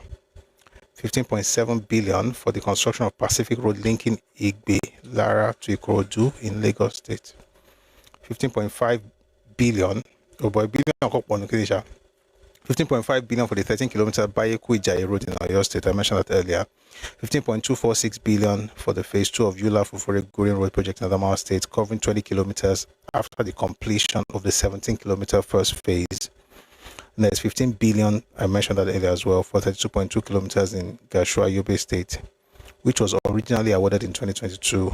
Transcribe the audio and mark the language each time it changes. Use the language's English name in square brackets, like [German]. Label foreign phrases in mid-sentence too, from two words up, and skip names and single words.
[English] 15.7 billion for the construction of Pacific Road linking Igbe Lara to Ikorodu in Lagos State. 15.5 billion. 15.5 billion for the 13 kilometer Bayeku Ijayi Road in Oyo State. I mentioned that earlier. 15.246 billion for the phase 2 of Yula Fufore Gurin Road project in Adamawa State, covering 20 kilometers after the completion of the 17 kilometer first phase. And there's 15 billion, I mentioned that earlier as well, for 32.2 kilometers in Gashua Yobe State, which was originally awarded in 2022.